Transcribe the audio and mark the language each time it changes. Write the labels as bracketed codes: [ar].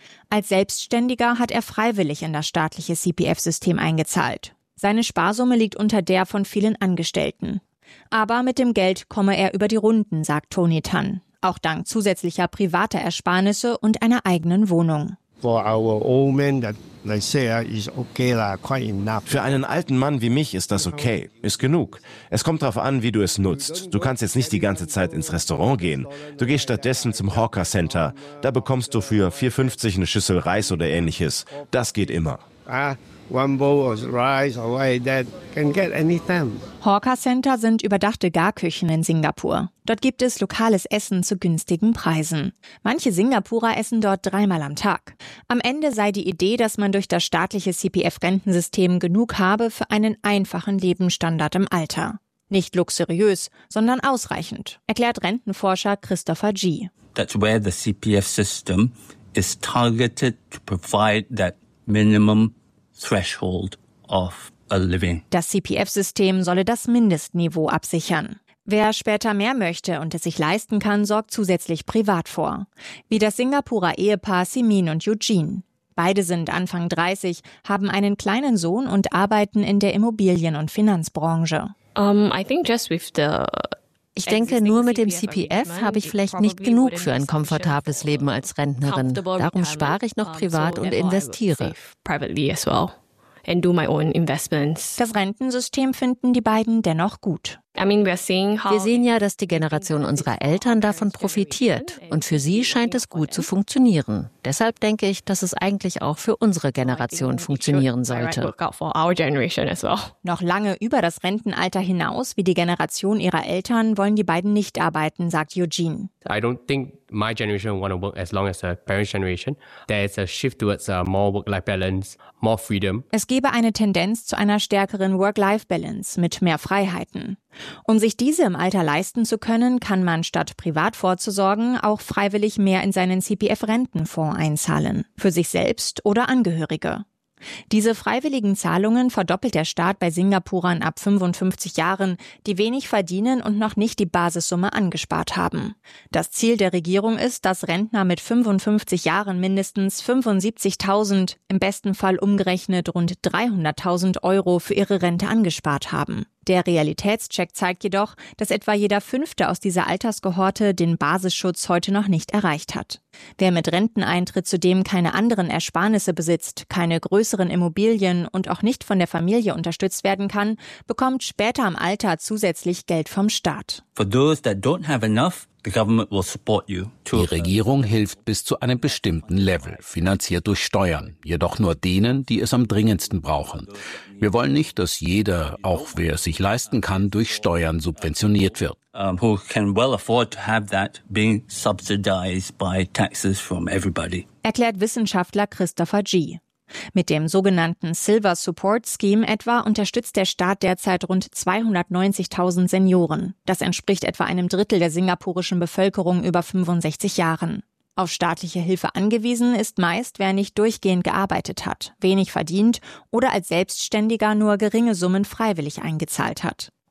[de] Als Selbstständiger hat er freiwillig in das staatliche CPF-System eingezahlt. Seine Sparsumme liegt unter der von vielen Angestellten. Aber mit dem Geld komme er über die Runden, sagt Tony Tan. Auch dank zusätzlicher privater Ersparnisse und einer eigenen Wohnung. [en] For our old man, that they say is okay, quite enough. [de] Für einen alten Mann wie mich ist das okay, ist genug. Es kommt darauf an, wie du es nutzt. Du kannst jetzt nicht die ganze Zeit ins Restaurant gehen. Du gehst stattdessen zum Hawker Center. Da bekommst du für 4,50 eine Schüssel Reis oder ähnliches. Das geht immer. [en] One bowl of rice or that can get anytime. [de] Hawker Center sind überdachte Garküchen in Singapur. Dort gibt es lokales Essen zu günstigen Preisen. Manche Singapurer essen dort dreimal am Tag. Am Ende sei die Idee, dass man durch das staatliche CPF-Rentensystem genug habe für einen einfachen Lebensstandard im Alter. Nicht luxuriös, sondern ausreichend, erklärt Rentenforscher Christopher G. [en] That's where the CPF system is targeted to provide that minimum threshold of a living. [de] Das CPF-System solle das Mindestniveau absichern. Wer später mehr möchte und es sich leisten kann, sorgt zusätzlich privat vor. Wie das Singapurer Ehepaar Simin und Eugene. Beide sind Anfang 30, haben einen kleinen Sohn und arbeiten in der Immobilien- und Finanzbranche. Ich denke, nur mit dem CPF habe ich vielleicht nicht genug für ein komfortables Leben als Rentnerin. Darum spare ich noch privat und investiere. Das Rentensystem finden die beiden dennoch gut. Wir sehen ja, dass die Generation unserer Eltern davon profitiert. Und für sie scheint es gut zu funktionieren. Deshalb denke ich, dass es eigentlich auch für unsere Generation funktionieren sollte. Noch lange über das Rentenalter hinaus, wie die Generation ihrer Eltern, wollen die beiden nicht arbeiten, sagt Eugene. [en] I don't think my generation want to work as long as the parents' generation. There is a shift towards more work-life balance, more freedom. [de] Es gebe eine Tendenz zu einer stärkeren Work-Life Balance mit mehr Freiheiten. Um sich diese im Alter leisten zu können, kann man statt privat vorzusorgen auch freiwillig mehr in seinen CPF-Rentenfonds einzahlen, für sich selbst oder Angehörige. Diese freiwilligen Zahlungen verdoppelt der Staat bei Singapurern ab 55 Jahren, die wenig verdienen und noch nicht die Basissumme angespart haben. Das Ziel der Regierung ist, dass Rentner mit 55 Jahren mindestens 75.000, im besten Fall umgerechnet rund 300.000 Euro für ihre Rente angespart haben. Der Realitätscheck zeigt jedoch, dass etwa jeder Fünfte aus dieser Altersgehorte den Basisschutz heute noch nicht erreicht hat. Wer mit Renteneintritt zudem keine anderen Ersparnisse besitzt, keine größeren Immobilien und auch nicht von der Familie unterstützt werden kann, bekommt später im Alter zusätzlich Geld vom Staat. [en] For those that don't have enough, the government will support you. [de] Die Regierung hilft bis zu einem bestimmten Level, finanziert durch Steuern, jedoch nur denen, die es am dringendsten brauchen. Wir wollen nicht, dass jeder, auch wer es sich leisten kann, durch Steuern subventioniert wird. [en] Who can well afford to have that being subsidized by taxes from everybody? [de] Erklärt Wissenschaftler Christopher G. Mit dem sogenannten Silver Support Scheme etwa unterstützt der Staat derzeit rund 290.000 Senioren. Das entspricht etwa einem Drittel der singapurischen Bevölkerung über 65 Jahren. Auf staatliche Hilfe angewiesen ist meist, wer nicht durchgehend gearbeitet hat, wenig verdient oder als Selbstständiger nur geringe Summen freiwillig eingezahlt hat.